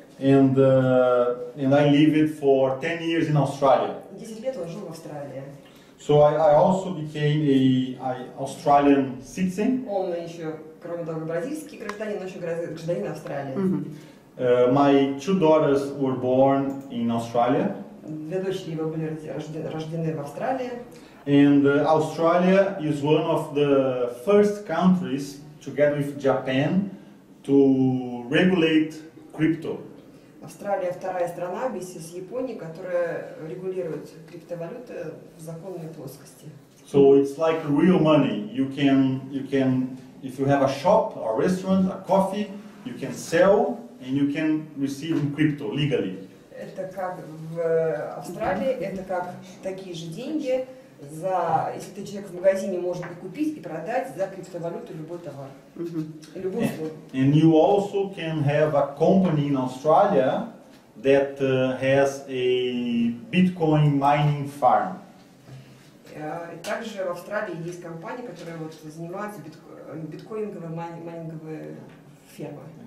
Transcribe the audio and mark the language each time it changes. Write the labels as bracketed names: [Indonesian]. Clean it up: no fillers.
[English] And I lived for 10 years in Australia. [Russian] 10 лет он жил в Австралии. [English] So I also became an Australian citizen. [Russian] Он еще, кроме того, бразильский гражданин, но еще гражданин Австралии. [English] My 2 daughters were born in Australia. [Russian] 2 дочери его были рождены в Австралии. [English] And Australia is one of the first countries, together with Japan, to regulate crypto. [Russian] Австралия вторая страна вместе с Японией, которая регулирует криптовалюты в законной плоскости. [English] So it's like real money. You can, if you have a shop, a restaurant, a coffee, you can sell and you can receive in crypto legally. [Russian] Это как в Австралии, это как такие же деньги, если ты человек в магазине, может и купить, и продать за криптовалюту любой товар, любую услугу. [English] And you also can have a company in Australia that has a Bitcoin mining farm. [Russian] И также в Австралии есть компании, которые вот занимаются биткоинговой майнинговой фермой.